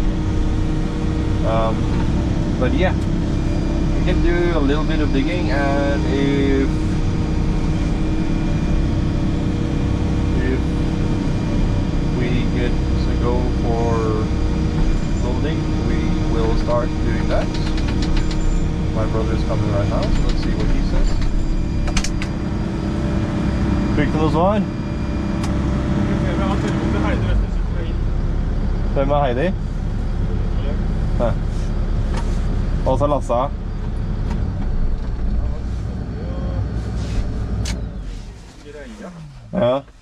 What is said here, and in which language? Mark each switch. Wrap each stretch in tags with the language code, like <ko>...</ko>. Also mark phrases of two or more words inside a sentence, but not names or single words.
<en>But yeah, we can do a little bit of digging, and if we get to go for loading, we will start doing that. My brother is coming right now, so let's see what he says.</en> <no>Fikk du noe svar? Hvem er Heidi? Ja. Og så Lassa. Ja.</no>